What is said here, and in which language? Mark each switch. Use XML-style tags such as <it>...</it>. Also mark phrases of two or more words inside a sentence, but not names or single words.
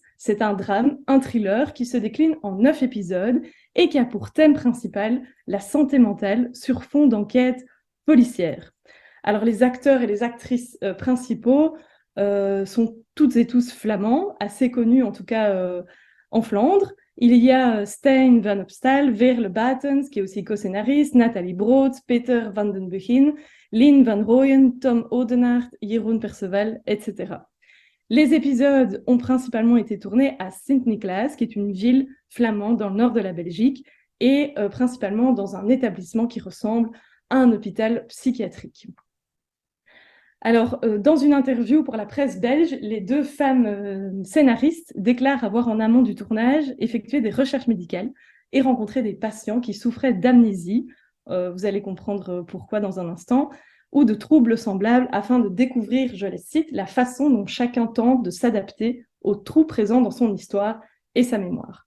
<fr>C'est un drame, un thriller qui se décline en 9 épisodes et qui a pour thème principal la santé mentale sur fond d'enquête policière. Alors, les acteurs et les actrices principaux sont toutes et tous flamands, assez connus en tout cas en Flandre. Il y a Stijn van Opstal, Veerle Batens, qui est aussi co-scénariste, Nathalie Brood, Peter van den Begin, Lynn van Rooyen, Tom Oudenaert, Jeroen Perceval, etc. Les épisodes ont principalement été tournés à Sint-Niklaas, qui est une ville flamande dans le nord de la Belgique, et principalement dans un établissement qui ressemble à un hôpital psychiatrique. Alors, dans une interview pour la presse belge, les 2 femmes scénaristes déclarent avoir en amont du tournage effectué des recherches médicales et rencontré des patients qui souffraient d'amnésie, vous allez comprendre pourquoi dans un instant, ou de troubles semblables afin de découvrir, je les cite, la façon dont chacun tente de s'adapter aux trous présents dans son histoire et sa mémoire.</fr>